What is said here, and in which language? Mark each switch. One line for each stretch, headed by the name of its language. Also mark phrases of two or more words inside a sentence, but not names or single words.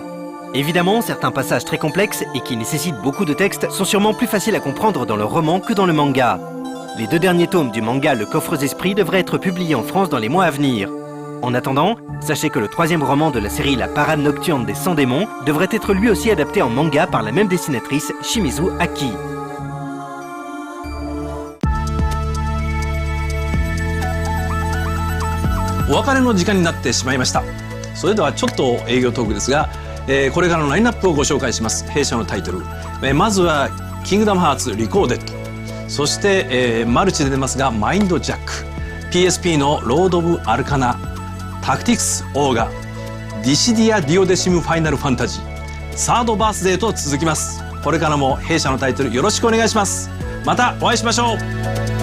French: Évidemment, certains passages très complexes et qui nécessitent beaucoup de texte sont sûrement plus faciles à comprendre dans le roman que dans le manga. Les 2 derniers tomes du manga Le Coffre Esprit devraient être publiés en France dans les mois à venir. En attendant, sachez que le 3e roman de la série La Parade Nocturne des 100 démons devrait être lui aussi adapté en manga par la même dessinatrice, Shimizu Aki.
Japanese: お別れの時間になってしまいました。それではちょっと営業トークですが、これからのラインナップをご紹介します。弊社のタイトル、まずはキングダムハーツリコーデッド、そして、マルチで出ますがマインドジャック、 PSP のロード・オブ・アルカナ、タクティクス・オーガ、ディシディア・ディオデシム・ファイナル・ファンタジー、サードバースデーと続きます。これからも弊社のタイトルよろしくお願いします。またお会いしましょう。